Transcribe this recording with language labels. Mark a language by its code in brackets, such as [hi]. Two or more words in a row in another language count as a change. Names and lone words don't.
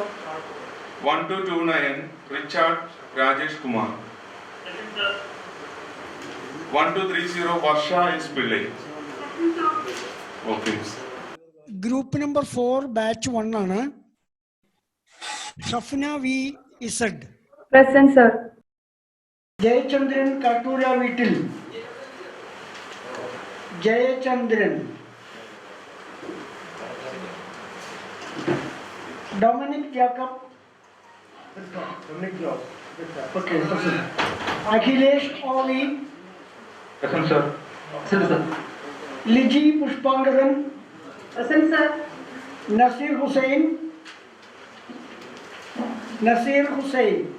[en] 1229 Richard Rajesh Kumar. 1230 Varsha S. Pillai. Okay. Group number 4, batch 1 ആണ്. Shafna V. Isad. Present, sir. Jayachandran Katura Vittil. Jayachandran. Dominic Jacob. Okay, present. Akhilesh Oli. Present, sir. Liji Pushpangaran. Present, sir. Nasir Hussain. Nasir Hussain.